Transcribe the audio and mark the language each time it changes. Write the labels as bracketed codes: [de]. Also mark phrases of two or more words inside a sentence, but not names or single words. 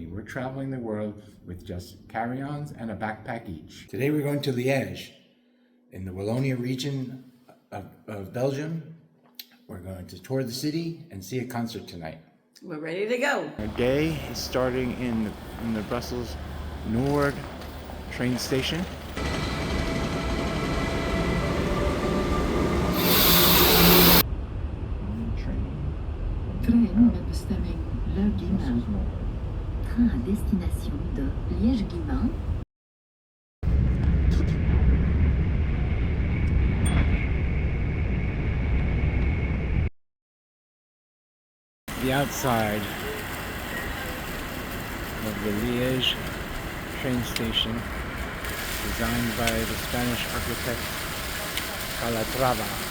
[en] We're traveling the world with just carry-ons and a backpack each. Today we're going to Liège in the Wallonia region of Belgium. We're going to tour the city and see a concert tonight. We're ready to go. Our day is starting in the Brussels Noord train station. [nl] Trein met bestemming Liège. [fr] Train à destination de Liège-Guillemins. [en] The outside of the Liège train station, designed by the Spanish architect Calatrava.